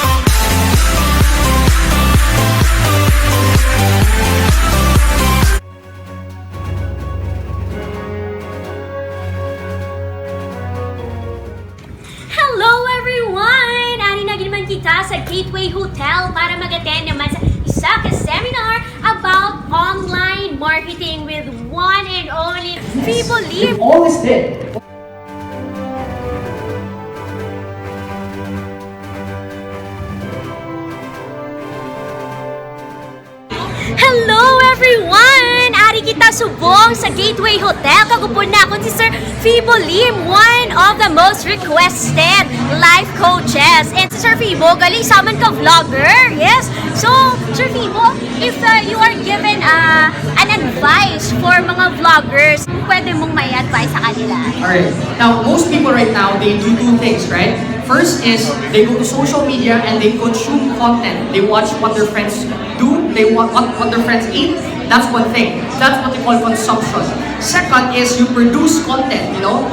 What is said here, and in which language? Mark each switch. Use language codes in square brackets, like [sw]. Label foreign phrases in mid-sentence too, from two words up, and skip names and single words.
[en] Hello everyone! [hil] Ani na naman kita sa Gateway Hotel para mag-attend naman sa isa ka seminar [en] about online marketing with one and only [hil] Fibo Lim. [en] All is dead. Hello everyone! [hil] Ari kita subong sa Gateway Hotel. Kagupon na ako si Sir Fibo Lim, [en] one of the most requested life coaches. [hil] And si Sir Fibo, galing sa aman ka vlogger. [en] Yes? So, Sir Fibo, if you are given an advice for mga vloggers, [tl] pwede mong may advice sa kanila. [en] Alright. Now, most people right now, they do two things, right? First is, they go to social media and they consume content. They watch what their friends do, they watch what their friends eat. That's one thing. That's what they call consumption. Second is, you produce content, you know?